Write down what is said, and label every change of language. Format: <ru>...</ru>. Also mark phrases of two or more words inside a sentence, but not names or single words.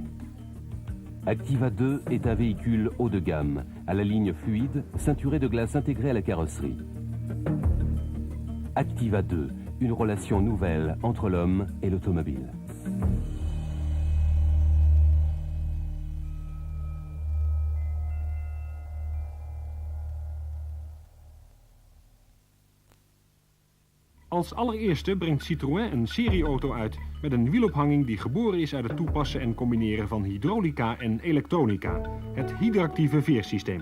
<fr>Activa 2 est un véhicule haut de gamme, à la ligne fluide, ceinturé de glace intégrée à la carrosserie. Activa 2, une relation nouvelle entre l'homme et l'automobile.</fr> <nl>Als allereerste brengt Citroën een serieauto uit met een wielophanging die geboren is uit het toepassen en combineren van hydraulica en elektronica, het hydractieve veersysteem.</nl>